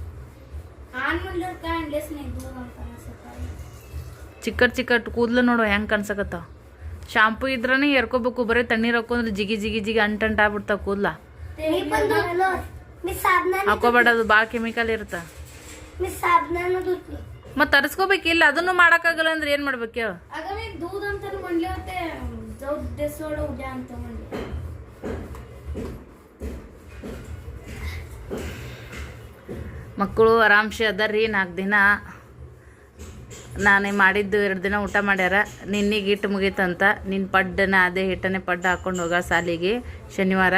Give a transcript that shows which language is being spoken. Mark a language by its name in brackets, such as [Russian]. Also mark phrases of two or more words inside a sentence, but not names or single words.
[Kannada] ಚಿಕ್ಕಟ್ ಕೂದಲು ನೋಡು ಹೆಂಗೆ ಕಾಣಿಸಕತ್ತಾವ. ಶಾಂಪೂ ಇದ್ರನೇ ಎರ್ಕೋಬೇಕು. ಬರೀ ತಣ್ಣೀರು ಹಾಕೊಂಡ್ರೆ ಜಿಗಿ ಜಿಗಿ ಜಿಗಿ ಅಂಟಂಟ ಆಗ್ಬಿಡ್ತಾವ ಕೂದಲ. ಹಾಕೋಬೇಡದು, ಭಾಳ ಕೆಮಿಕಲ್ ಇರುತ್ತೆ. ಮತ್ತೆ ತರಿಸ್ಕೋಬೇಕಿಲ್ಲ, ಅದನ್ನು ಮಾಡೋಕ್ಕಾಗಲ್ಲ ಅಂದ್ರೆ ಏನು ಮಾಡ್ಬೇಕು ಹೇಳು? [Marathi] दूध अंतर म्हणले होते ते सोड उद्या आणतो म्हणजे [Kannada] ಮಕ್ಕಳು ಆರಾಮ್ಸೆ ಅದಾರ್ರಿ 4 ದಿನ ನಾನೇ ಮಾಡಿದ್ದು 2 ದಿನ ಊಟ ಮಾಡ್ಯಾರ. ನಿನ್ನೆಗೆ ಹಿಟ್ಟು ಮುಗೀತಂತ ನಿನ್ನ ಪಡ್ಡನ ಅದೇ ಹಿಟ್ಟನೆ ಪಡ್ಡು ಹಾಕ್ಕೊಂಡು ಹೋಗ ಸಾಲಿಗೆ ಶನಿವಾರ.